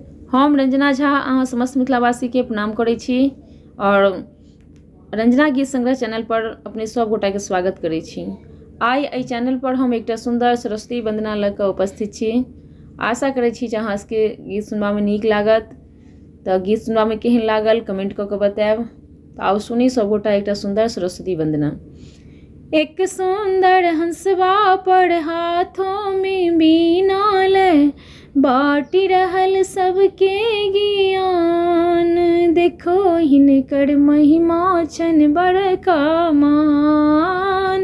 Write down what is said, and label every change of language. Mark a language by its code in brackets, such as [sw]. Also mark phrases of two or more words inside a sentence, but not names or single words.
[mai] हम रंजना झा अहाँ समस्त मिथिलावासी के प्रणाम करै छी और रंजना गीत संग्रह चैनल पर अपने सब गोटा के स्वागत करै छी। आइ एहि चैनल पर हम एकटा सुंदर सरस्वती वंदना लऽ कऽ उपस्थित छी। आशा करै छी जे अहाँ सबके गीत सुनबा में नीक लागत। तऽ गीत सुनबा में केहन लागल कमेंट कऽ के बताएब। तऽ आउ सुनी सब गोटा एकटा सुंदर सरस्वती वंदना। एक सुंदर हंसवा पर हाथों में बीना लय बाटी रहल सबके ज्ञान। देखो हिनकर महिमा छन बड़का मान।